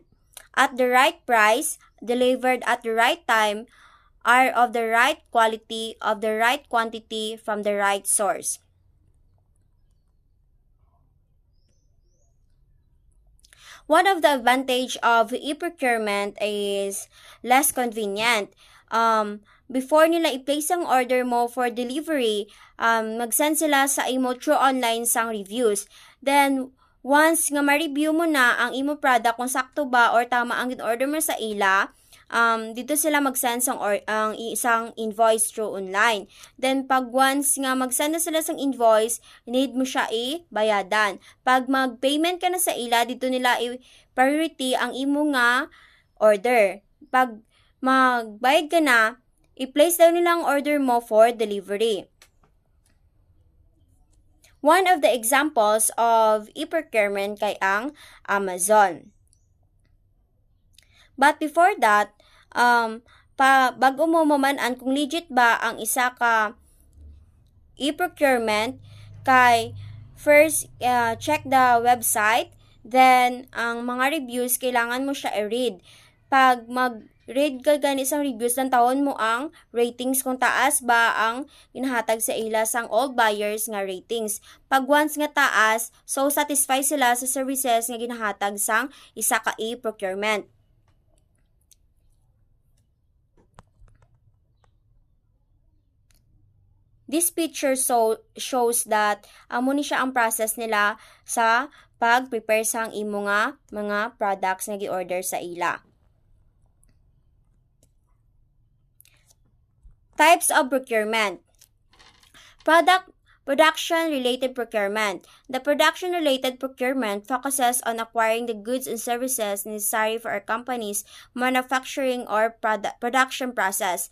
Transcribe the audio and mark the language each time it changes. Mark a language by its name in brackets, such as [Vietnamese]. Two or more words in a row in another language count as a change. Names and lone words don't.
[English] At the right price, delivered at the right time, are of the right quality, of the right quantity, from the right source. One of the advantage of e-procurement is less convenient. [Hiligaynon] Before nila i-place ang order mo [English] for delivery, [Hiligaynon] mag-send sila sa imo [English] through online [Hiligaynon] sang reviews. Then, once nga ma-review mo na ang imo product kung sakto ba or tama ang in-order mo sa ila, dito sila mag-send ang isang invoice [English] through online. Then, [Hiligaynon] pag once nga mag-send na sila sang invoice, need mo siya i-bayadan. Pag mag-payment ka na sa ila, dito nila i-priority ang imo nga order. Pag magbayad ka na, i-place daw nila ang order mo [English] for delivery. One of the examples of e-procurement kay ang Amazon. But before that, [Hiligaynon] bago mo mamanan kung legit ba ang isa ka e-procurement, kay [English] first check the website, [Hiligaynon] then ang mga reviews kailangan mo siya i-read. Pag mag-read ka gani isang reviews, ng taon mo ang ratings kung taas ba ang ginahatag sa ila sang [English] all buyers [Hiligaynon] nga ratings. Pag once nga taas, so satisfy sila sa services nga ginahatag sang isa ka e-procurement. [English] This picture shows that [Hiligaynon] amo ni siya ang process nila sa pag-prepare sang imo nga mga products nga gi-order sa ila. [English] Types of procurement. Production-related procurement. The production-related procurement focuses on acquiring the goods and services necessary for a company's manufacturing or production process.